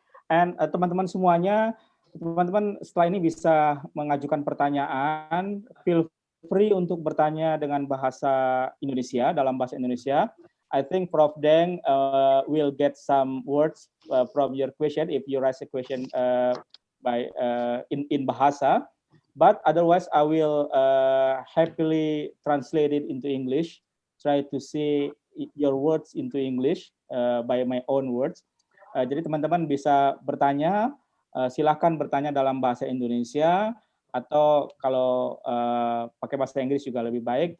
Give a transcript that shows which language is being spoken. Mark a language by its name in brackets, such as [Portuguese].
[Indonesian] And teman-teman semuanya, teman-teman setelah ini bisa mengajukan pertanyaan. [English] Feel free [Indonesian] untuk bertanya dengan bahasa Indonesia, dalam bahasa Indonesia. [English] I think Prof. Deng will get some words from your question if you raise a question by in bahasa. But otherwise, I will happily translate it into English. Try to see your words into English by my own words. [Indonesian] Jadi teman-teman bisa bertanya, silakan bertanya dalam bahasa Indonesia, atau kalau pakai bahasa Inggris juga lebih baik.